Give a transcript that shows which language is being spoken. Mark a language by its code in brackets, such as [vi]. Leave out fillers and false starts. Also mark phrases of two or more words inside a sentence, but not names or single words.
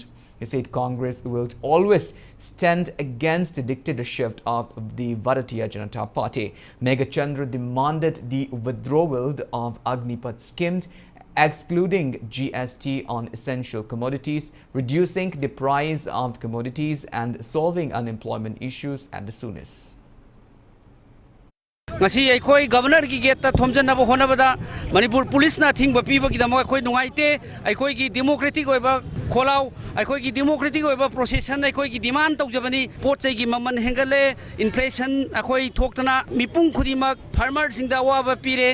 [en] He said Congress will always stand against the dictatorship of the Bharatiya Janata Party. Megachandra demanded the withdrawal of Agnipat scheme, excluding GST on essential commodities, reducing the price of commodities and solving unemployment issues at the soonest. [mni] ngasi aikoi governor gi gate ta thomjanaba honabada [en] Manipur police [mni] na thingba piba gi damo aikoi nungaite aikoi gi democratic oiba kholau aikoi gi democratic oiba procession aikoi gi demand taujabani potchai gi maman hengale inflation aikoi thoktana mipung khudimak farmer singda waba pire